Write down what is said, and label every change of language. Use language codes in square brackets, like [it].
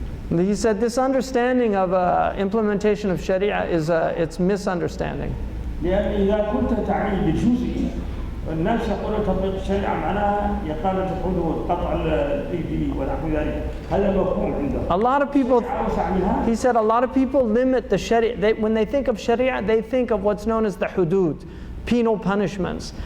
[en] He said this understanding of implementation of Sharia is it's misunderstanding. [ar] لأن إذا كنت تعني بالجزء الناس يقولون تطبيق الشريعة معناها إقامة الحدود قطع الأيدي ونحو ذلك هذا مفهوم عندهم. [en] A lot of people, he said, a lot of people limit the Sharia. When they think of Sharia, they think of what's known as the hudud, penal punishments.